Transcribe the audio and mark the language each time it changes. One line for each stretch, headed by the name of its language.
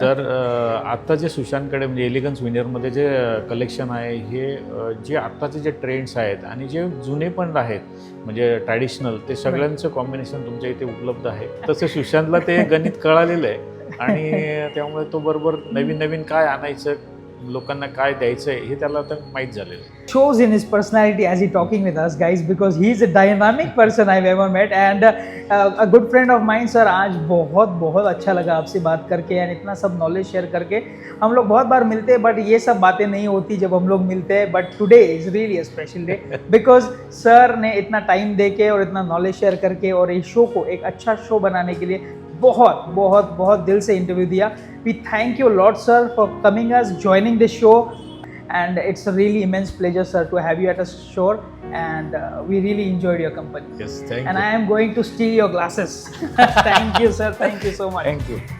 Marathi: तर आत्ता जे सुशांतकडे म्हणजे एलिगन्स विनियरमध्ये जे कलेक्शन आहे, हे जे आत्ताचे जे ट्रेंड्स आहेत आणि जे जुने पण आहेत म्हणजे ट्रॅडिशनल, ते सगळ्यांचं कॉम्बिनेशन तुमच्या इथे उपलब्ध आहे. तसं सुशांतला ते गणित कळालेलं आहे आणि त्यामुळे तो बरोबर नवीन नवीन काय आणायचं, लोकांना काय द्यायचं आहे हे त्याला आता माहीत झालेलं आहे.
English: Shows in his personality as he talking with us guys, because he is a dynamic person I've ever met, and a good friend of mine.
Hindi: Sir, आज बहुत बहुत अच्छा लगा आपसे बात करके and इतना सब नॉलेज शेयर करके. हम लोग बहुत बार मिलते हैं बट ये सब बातें नहीं होती जब हम लोग मिलते हैं,
English: but today is really a special day because
Hindi: sir ने इतना टाइम दे के और इतना नॉलेज शेयर करके और इस शो को एक अच्छा शो बनाने के लिए बहुत बहुत बहुत दिल से इंटरव्यू दिया.
English: We thank you lot sir for coming us, joining the show, and it's a really immense pleasure sir to have you at our show, and we really enjoyed your company. Yes, thank And you. I am going to steal your glasses. Thank you sir, thank you so much.